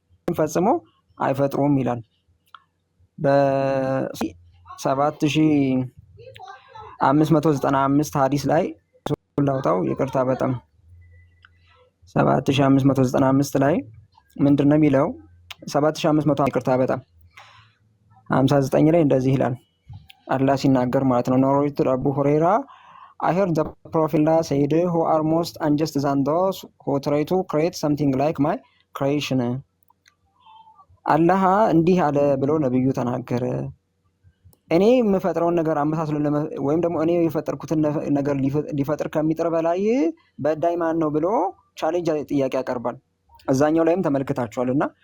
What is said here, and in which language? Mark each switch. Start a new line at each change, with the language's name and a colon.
Amharic: ፈጽሞ አይፈጥሩም ይላል። በ7595 ሀዲስ ላይ ላውጣው ይቅርታ፣ በጣም 7595 ላይ ምንድን ነው የሚለው? 7500 ይቅርታ፣ በጣም 59 ላይ እንደዚህ ይላል አላህ ሲናገር ማለት ነው። ኖሮይት
English: አቡ ሁሬራ I heard the Prophet said, who are most unjust than those who try to create something like my creation.
Amharic: አላህ እንዲህ አለ ብሎ ነብዩ ተናገረ። እኔ የምፈጥረውን ነገር አመሳስሎ ወይም ደግሞ እኔ የፈጠርኩትን ነገር ሊፈጥር ከሚጥር በላይ በዳይ ማን ነው ብሎ ቻሌንጅ ጥያቄ ያቀርባል። እዛኛው ላይም ተመልክታችኋልና